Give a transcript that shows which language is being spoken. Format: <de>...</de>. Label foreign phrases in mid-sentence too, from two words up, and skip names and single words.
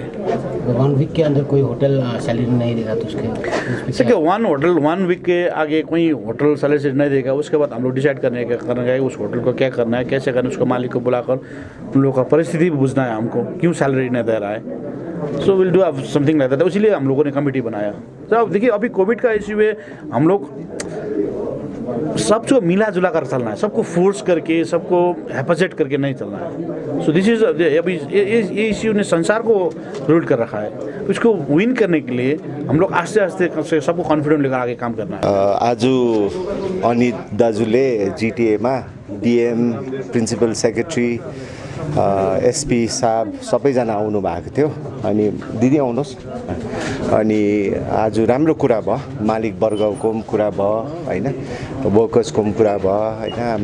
<hi>1 वीक के अंदर कोई होटल सैलरी नहीं देगा तो उसके होटल 1 वीक के आगे कोई होटल सैलरी नहीं देगा, उसके बाद हम लोग डिसाइड करने उस होटल को क्या करना है, कैसे करना है। उसको मालिक को बुलाकर उन लोगों का परिस्थिति भी पूछना है हमको, क्यों सैलरी नहीं दे रहा है।</hi> <en>so will do something like that.</en> <hi>इसीलिए हम लोगों ने कमेटी बनाया। तो अब देखिए, अभी कोविड का इश्यू है, हम लोग सबको मिला जुला कर चलना है, सबको फोर्स करके, सबको हेफाजत करके नहीं चलना है।</hi> <en>so this is</en> <hi>अभी ये इश्यू ने संसार को रूट कर रखा है। उसको विन करने के लिए हम लोग आस्ते आस्ते सबको कॉन्फिडेंट लेकर आगे काम करना है।</hi> <ne>आज अनित दाजुले जिटिएमा डिएम,</ne> <en>principal secretary,</en> <ne>एसपी साहब सबैजना आउनु भएको थियो। अनि दिदी आउनुहोस्। अनि आज राम्रो कुरा भयो, मालिक वर्गको पनि कुरा भयो होइन, वर्कर्सको पनि कुरा भयो होइन।</ne>